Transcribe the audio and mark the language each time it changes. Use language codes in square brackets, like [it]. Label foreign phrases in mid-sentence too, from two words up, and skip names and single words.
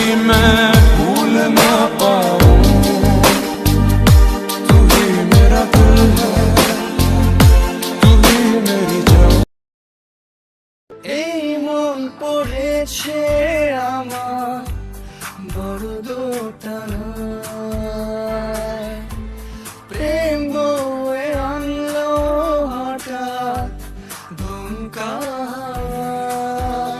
[hi] मैं भूल ना पाऊं, तू ही मेरा दिल है, तू ही मेरी जान। [bn] এই মন পড়েছে আমার বড় দোটানায়, প্রেম বয়ে আনলো হঠাৎ ধুমকা হাওয়ায়।